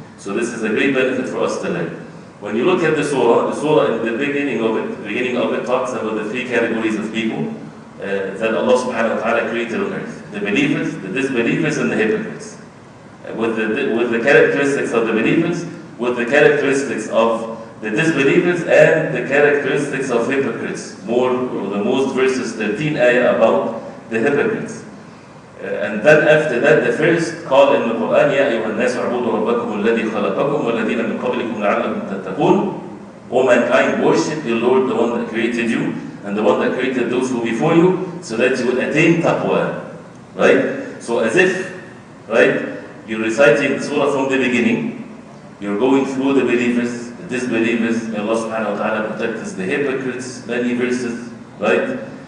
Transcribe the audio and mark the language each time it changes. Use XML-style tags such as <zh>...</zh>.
<en>So this is a great benefit for us to learn. When you look at the surah in the beginning of it talks about the three categories of people that Allah subhanahu wa ta'ala created on earth. The believers, the disbelievers, and the hypocrites. With the characteristics of the believers, with the characteristics of the disbelievers, and the characteristics of hypocrites. The most verses 13 ayah about the hypocrites. And then after that, the first call in the Quran,</en> <ar>يَا أَيُّهَا النَّاسُ اعْبُدُوا رَبَّكُمُ الَّذِي خَلَقَكُمْ وَالَّذِينَ مِنْ قَبْلِكُمْ لَعَلَّكُمْ تَتَّقُونَ.</ar> <en>O mankind, worship your Lord, the one that created you, and the one that created those who before you, so that you will attain taqwa. Right? So as if, right, you're reciting the surah from the beginning, you're going through the believers, the disbelievers, may Allah subhanahu wa ta'ala protect us, the hypocrites, many verses, right?</en>